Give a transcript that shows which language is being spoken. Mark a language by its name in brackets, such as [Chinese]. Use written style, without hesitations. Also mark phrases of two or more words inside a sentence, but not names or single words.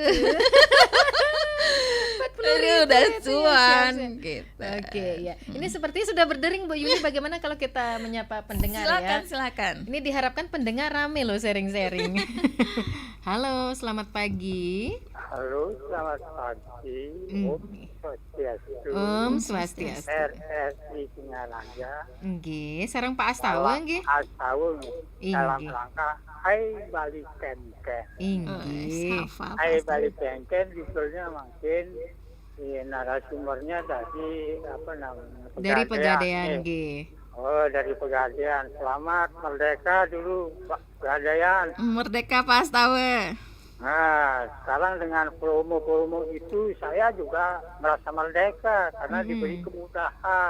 [Indonesian] 40.000 udah itu ya, cuan siap-siap. gitu. Oke ya. Ini sepertinya sudah berdering Bu Yuli. Bagaimana kalau kita menyapa pendengar ya? Silakan. Ini diharapkan pendengar rame loh sharing-sharing. Halo, selamat pagi. Halo, selamat pagi. Om Swastiastu. Om Swastiastu. RSI Singaraja. [Balinese] Nggih, sareng Pak Astawa nggih. [Indonesian] Asawung dalam Inggih. rangka Hai Bali Kenken. Inggih. Hai Bali Kenken judulnya mungkin narasumbernya dari apa namanya? Dari nih. Pegadaian nggih. Oh, dari Pegadaian. Selamat merdeka dulu Pak Pegadaian. Merdeka Pak Astawa. Nah, sekarang dengan promo-promo itu saya juga merasa merdeka karena diberi kemudahan.